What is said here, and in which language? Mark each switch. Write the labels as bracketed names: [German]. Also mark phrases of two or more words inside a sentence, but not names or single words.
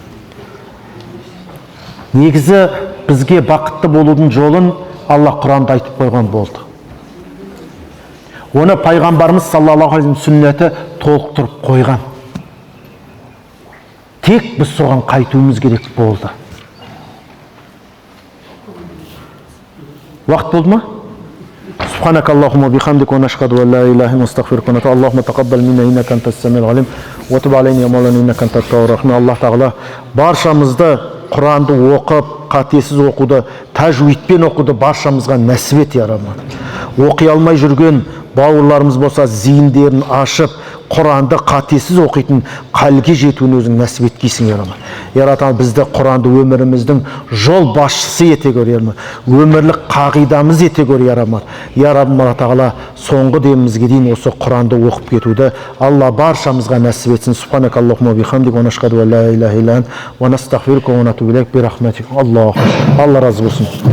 [Kazakh] Негізі бізге бақытты болудың жолын Алла Құранда айтып қойған болды. Оны пайғамбарымыз [Arabic] صلى الله عليه [Kazakh] сүннеті толықтырып қойған. Тек біз соған қайтуымыз керек болды. Уақыт болды ма? [Arabic] سبحانك اللهم وبحمدك ونشهد ان لا اله الا انت نستغفرك ونتوب اللهم تقبل منا انك انت السميع العليم وتب علينا يا مولانا انك انت التواب الرحيم. [Kazakh] Аллах тағала баршамызды Құранды оқып, қатесіз оқуды, тәжуидпен оқуды баршамызға нәсіп ет, [Arabic] يا رحمن. [Kazakh] Оқи алмай жүрген бауырларымыз болса, зейіндерін ашып, Құранды қатесіз оқитын қалге жетуін өзің нәсіп еткейсің, [Arabic] يا رحمن. يا رحمن, [Kazakh] бізді Құранды өміріміздің жол басшысы ете көр, [Arabic] يا رحمن. [Kazakh] Өмірлік қағидамыз ете көр, [Arabic] يا رحمن. يا رحمن [Kazakh] тағала соңғы демімізге дейін осы Құранды оқып кетуді Алла баршамызға нәсіп етсін. [Arabic] سبحانك اللهم بحمدك و نشهد أن لا إله إلا أنت و نستغفرك و نتوب إليك ب رحمتك. [Kazakh] Алла разы болсын.